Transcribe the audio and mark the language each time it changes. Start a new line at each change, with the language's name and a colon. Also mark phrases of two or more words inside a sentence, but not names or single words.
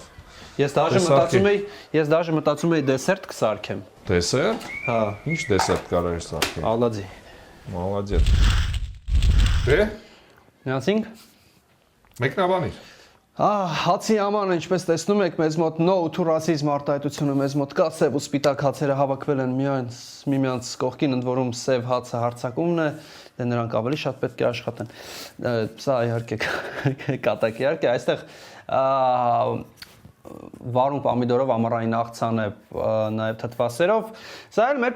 Armenian: Ես դաժե մտածում էի դեսերտ կսարքեմ։ Դեսերտ։ Հա։ Ինչ դեսերտ կարող ես սարքել։ Ալադի։ Մալադյետ։ Դե։ Միացինք։ Մեկնաբանիր։ Հացի աման, ինչպես տեսնում եք, մեզ մոտ
English: no to racism
Armenian: արտահայտությունը մեզ մոտ կա, սև ու սպիտակ հացերը հավաքվել են միմյանց կողքին, ընդ որում սև հացը հարձակումն է, դե նրանք ավելի շատ պետք է աշխատեն։ Սա իհարկե կատակ իհարկե, այստեղ վարունգ պամիդորով, ամառային աղցան է, նաև թթվասերով։ Սա էլ մեր